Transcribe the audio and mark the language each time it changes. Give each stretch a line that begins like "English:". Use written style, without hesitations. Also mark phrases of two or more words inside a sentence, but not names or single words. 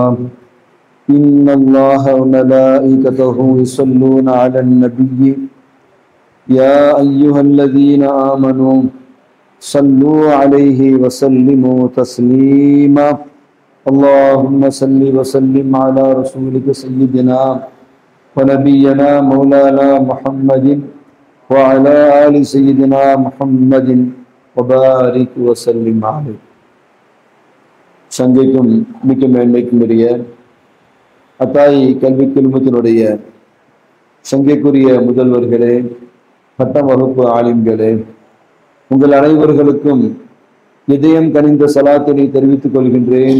Arabic: إن الله وملائكته يصلون على النبي يا أيها الذين آمنوا صلوا عليه وسلموا تسليما اللهم صل وسلم على رسولك سيدنا ونبينا مولانا محمد وعلى آل سيدنا محمد وبارك وسلم عليه.
Tamil: சங்கைக்கும் மிக்க மேன்மைக்கும் உரிய அத்தாய் கல்வி குழுமத்தினுடைய சங்கைக்குரிய முதல்வர்களே, பட்டம் வகுப்பு ஆலிம்களே, உங்கள் அனைவர்களுக்கும் இதயம் கனிந்த சலாத்தினை தெரிவித்துக் கொள்கின்றேன்.